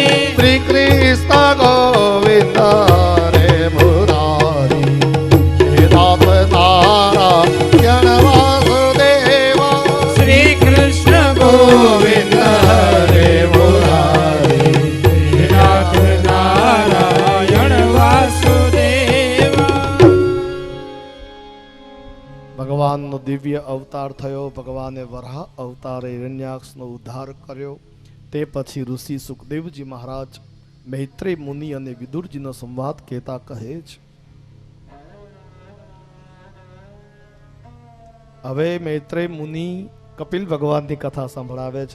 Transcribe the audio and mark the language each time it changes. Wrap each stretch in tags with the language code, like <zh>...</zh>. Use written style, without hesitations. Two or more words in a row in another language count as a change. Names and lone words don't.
<sa>श्री कृष्ण गोविंद हरे मुरारी हे नाथ नारायण वासुदेव श्री कृष्ण गोविंद हरे मुरारी हे नाथ नारायण वासुदेवा</sa> <gu>ભગવાનનો દિવ્ય અવતાર થયો. ભગવાને વરાહ અવતારે હિરણ્યાક્ષનો ઉદ્ધાર કર્યો. તે પછી ઋષિ સુખદેવજી મહારાજ મૈત્રેય મુનિ અને વિદુરજીનો સંવાદ કહેતા કહે છે. હવે મૈત્રેય મુનિ કપિલ ભગવાનની કથા સંભળાવે છે.</gu>